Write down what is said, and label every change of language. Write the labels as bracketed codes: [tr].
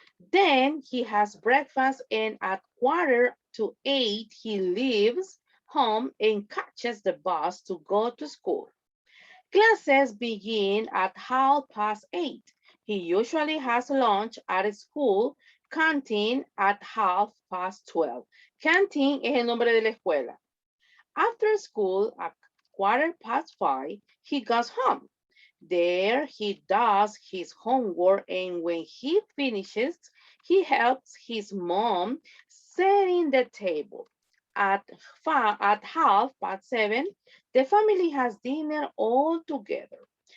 [en] Then he has breakfast, and at 7:45, he leaves home and catches the bus to go to school. Classes begin at 8:30. He usually has lunch at school canteen at 12:30. [es] Canteen es el nombre de la escuela. [en] After school at 5:15, he goes home. There he does his homework, and when he finishes, he helps his mom setting the table. At 7:30, the family has dinner all together.